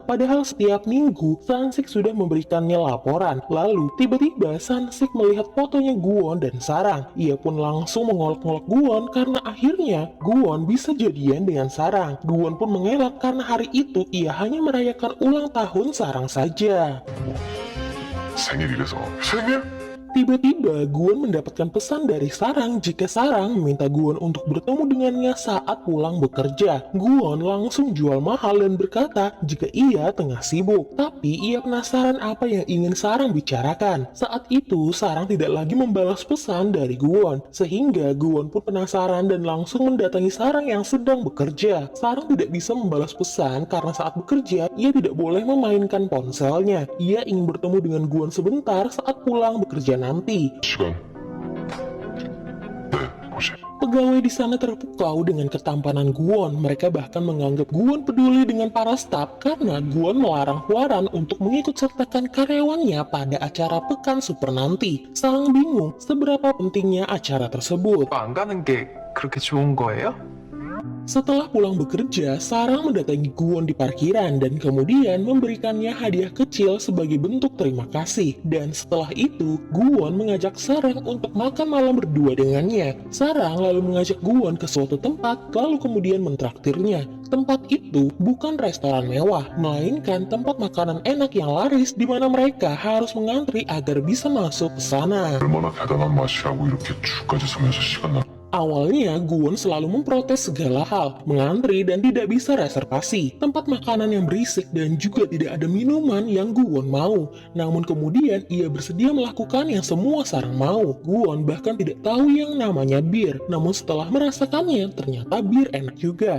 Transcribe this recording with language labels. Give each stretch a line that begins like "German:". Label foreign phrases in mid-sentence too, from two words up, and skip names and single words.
Indonesian: Padahal setiap minggu, Sansik sudah memberikannya laporan. Lalu, tiba-tiba Sansik melihat fotonya Guwon dan Sarang. Ia pun langsung mengolok-ngolok Guwon karena akhirnya Guwon bisa jadian dengan Sarang. Guwon pun mengelak karena hari itu ia hanya merayakan ulang tahun Sarang saja.
Korean: 생일이래서. 생일?
Indonesian: Tiba-tiba Guwon mendapatkan pesan dari Sarang jika Sarang meminta Guwon untuk bertemu dengannya saat pulang bekerja. Guwon langsung jual mahal dan berkata jika ia tengah sibuk. Tapi ia penasaran apa yang ingin Sarang bicarakan. Saat itu Sarang tidak lagi membalas pesan dari Guwon. Sehingga Guwon pun penasaran dan langsung mendatangi Sarang yang sedang bekerja. Sarang tidak bisa membalas pesan karena saat bekerja ia tidak boleh memainkan ponselnya. Ia ingin bertemu dengan Guwon sebentar saat pulang bekerja nanti.
Korean: 시간. 네, 보시.
Indonesian: Pegawai di sana terpukau dengan ketampanan Guwon. Mereka bahkan menganggap Guwon peduli dengan para staf karena Guwon melarang Hwaran untuk mengikut sertakan karyawannya pada acara Pekan Super nanti. Sarang bingung seberapa pentingnya acara tersebut.
Korean: 안 가는 게 그렇게 좋은 거예요?
Indonesian: Setelah pulang bekerja, Sarang mendatangi Guwon di parkiran dan kemudian memberikannya hadiah kecil sebagai bentuk terima kasih. Dan setelah itu, Guwon mengajak Sarang untuk makan malam berdua dengannya. Sarang lalu mengajak Guwon ke suatu tempat, lalu kemudian mentraktirnya. Tempat itu bukan restoran mewah, melainkan tempat makanan enak yang laris di mana mereka harus mengantri agar bisa masuk ke sana.
Korean: 얼마나 대단한 맛이라고 이렇게 줄까지 서면서 시간 나.
Indonesian: Awalnya, Guwon selalu memprotes segala hal, mengantri dan tidak bisa reservasi, tempat makanan yang berisik dan juga tidak ada minuman yang Guwon mau. Namun kemudian, ia bersedia melakukan yang semua Sarang mau. Guwon bahkan tidak tahu yang namanya bir, namun setelah merasakannya, ternyata bir enak juga.